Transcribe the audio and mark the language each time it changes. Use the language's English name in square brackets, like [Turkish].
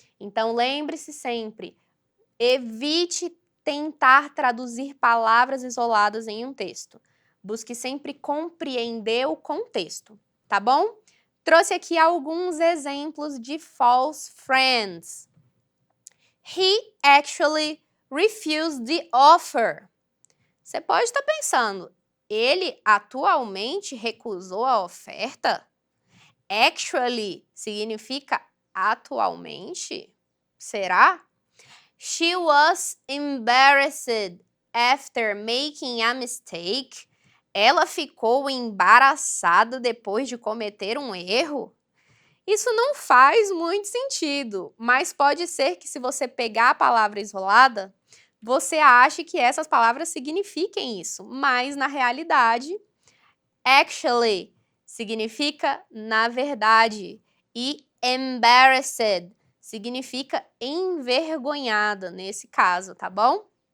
[Portuguese] Então lembre-se sempre, evite tentar traduzir palavras isoladas em um texto. Busque sempre compreender o contexto, tá bom? Trouxe aqui alguns exemplos de false friends. [English] He actually refused the offer. [Portuguese] Você pode estar pensando, ele atualmente recusou a oferta? Actually significa atualmente? Será? [English] She was embarrassed after making a mistake. [Portuguese] Ela ficou embaraçada depois de cometer um erro? Isso não faz muito sentido, mas pode ser que se você pegar a palavra isolada, você ache que essas palavras signifiquem isso, mas na realidade, actually significa na verdade e embarrassed significa envergonhada nesse caso, tá bom?